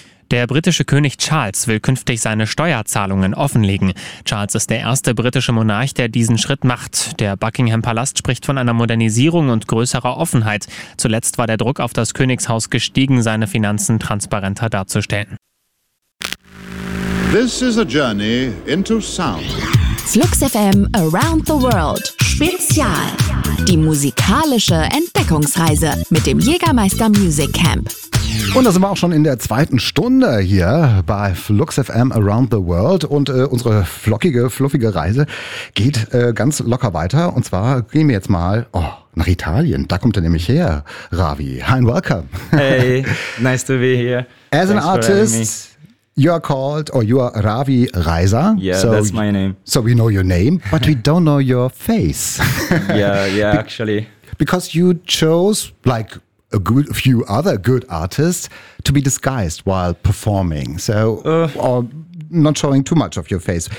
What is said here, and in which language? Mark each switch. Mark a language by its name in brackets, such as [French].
[German] Der britische König Charles will künftig seine Steuerzahlungen offenlegen. Charles ist der erste britische Monarch, der diesen Schritt macht. Der Buckingham-Palast spricht von einer Modernisierung und größerer Offenheit. Zuletzt war der Druck auf das Königshaus gestiegen, seine Finanzen transparenter darzustellen. [English] This is a journey into sound. [German] Flux FM Around the World. Spezial. Die musikalische Entdeckungsreise mit dem Jägermeister Music Camp. Und da sind wir auch schon in der zweiten Stunde hier bei Flux FM Around the World. Und unsere flockige, fluffige Reise geht ganz locker weiter. Und zwar gehen wir jetzt mal nach Italien. Da kommt er nämlich her, Ravi. [English] Hi and welcome. Hey, nice to be here. As Thanks an artist, you are called, or you are Ravi Reiser. Yeah, so that's my name. So we know your name, but we don't know your face. yeah, actually. Because you chose, like, a good few other good artists to be disguised while performing, so or not showing too much of your face.